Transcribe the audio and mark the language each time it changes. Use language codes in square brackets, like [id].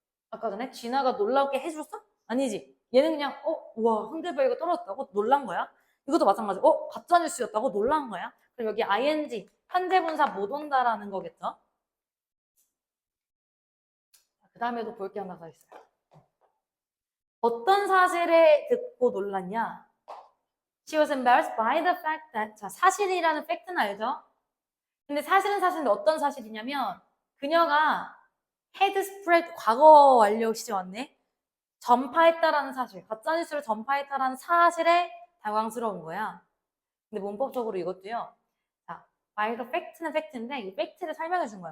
[ko] 아까 전에 진아가 놀랍게 해줬어? 아니지. 얘는 그냥 와 흔들바위가 떨어졌다고 놀란 거야. 이것도 마찬가지. 가짜뉴스였다고 놀란 거야. 그럼 여기 ing 현재분사 못 온다라는 거겠죠? 그 다음에도 볼 게 하나 더 있어요. 어떤 사실을 듣고 놀랐냐? [en] She was embarrassed by the fact that [ko] 자 사실이라는 팩트는 알죠? 근데 사실은 사실인데 어떤 사실이냐면 그녀가 헤드 스프레드 과거 완료 시제 왔네. 전파했다라는 사실, 가짜뉴스를 전파했다라는 사실에 당황스러운 거야. 근데 문법적으로 이것도요. 자, [en] by the fact [ko] 는 팩트인데 이 팩트를 설명해 준 거야.